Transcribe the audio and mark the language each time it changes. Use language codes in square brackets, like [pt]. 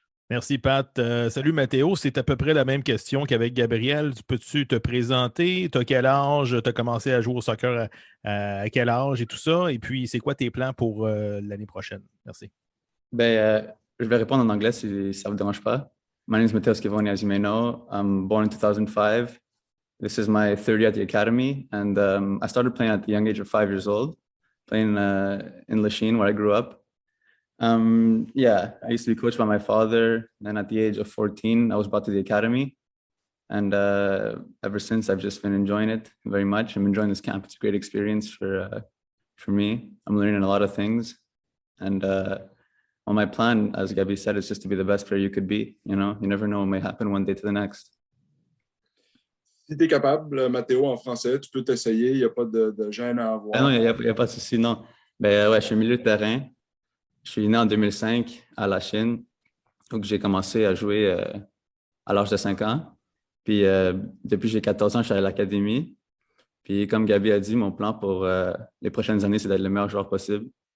[fr] Merci, Pat. Salut, Mathéo. C'est à peu près la même question qu'avec Gabriel. Peux-tu te présenter? Tu as quel âge? Tu as commencé à jouer au soccer à quel âge et tout ça? Et puis, c'est quoi tes plans pour l'année prochaine? Merci. Je vais répondre en anglais si ça ne vous dérange pas. [en] My name is Matteo Schiavoni, as you may know. I'm born in 2005. This is my third year at the academy. And I started playing at the young age of 5 years old, playing in Lachine, where I grew up. Yeah, I used to be coached by my father. Then at the age of 14, I was brought to the academy. And ever since, I've just been enjoying it very much. I'm enjoying this camp. It's a great experience for me. I'm learning a lot of things. And well, my plan, as Gabby said, is just to be the best player you could be. You know, you never know what may happen one day to the next. [fr] Si tu es capable, Matteo, en français, tu peux t'essayer. Il n'y a pas de gêne à avoir. Ah non, il n'y a pas de souci, non. Ouais, je suis milieu de terrain. Je suis né en 2005 à la Chine. Donc, j'ai commencé à jouer à l'âge de 5 ans. Puis, depuis que j'ai 14 ans, je suis à l'académie. Puis, comme Gabi a dit, mon plan pour les prochaines années, c'est d'être le meilleur joueur possible.